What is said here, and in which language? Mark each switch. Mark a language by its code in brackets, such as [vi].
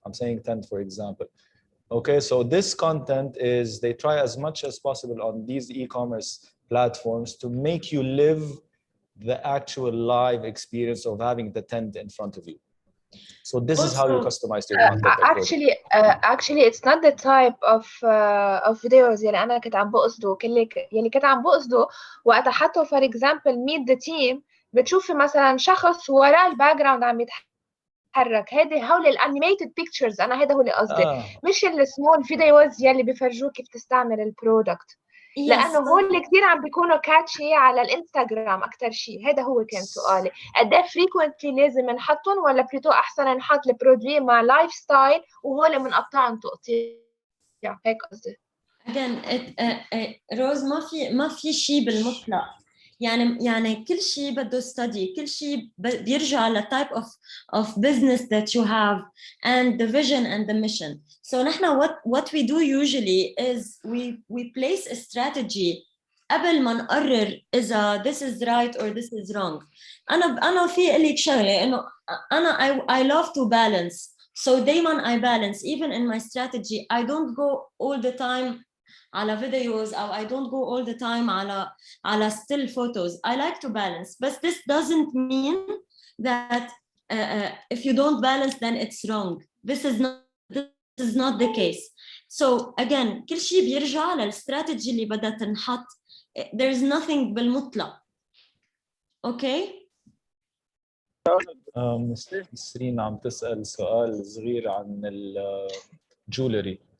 [en] I'm saying tent, for example. Okay, so this content is, they try as much as possible on these e-commerce platforms to make you live the actual live experience of having the tent in front of you. So this is how you customize your content. Actually, it's not the type of videos [ar] يلي أنا كنت عم بقصده يلي كنت عم بقصده وقت حطوا [en] for example meet the team [ar] بتشوفي مثلا شخص وراه الباك جراوند عم يتحرك هول الانيميتد بيكتشرز انا هذا هو اللي قصدي مش السمول فيديوز يلي بيفرجوك كيف تستعمل البرودكت لانه هول كثير عم بيكونوا كاتشي على الانستغرام اكثر شيء هذا هو كان سؤالي قد ايه فريكوينتلي لازم نحطهم ولا بليتو احسن نحط البرودوي مع لايف ستايل وهول بنقطعهم تقطيع هيك قصدي [en] again [ar] روز ما في شيء بالمطلق يعني كل شيء بده study كل شيء بيرجع ل [en] type of business that you have and the vision and the mission so [ar] نحن [en] what we do usually is we place a strategy [ar] قبل ما نقرر إذا [en] this is right or this is wrong [ar] أنا في لك شغلة إنه أنا [en] I love to balance so دايما I balance even in my strategy I don't go all the time على videos أو I don't go all the time على still photos I like to balance but this doesn't mean that if you don't balance then it's wrong this is not the case so again [ar] كل شيء بيرجع للستراتيجي اللي بدها تنحط [en] there's nothing بالمطلق okay [ar] سيرين عم تسأل سؤال صغير عن jewelry.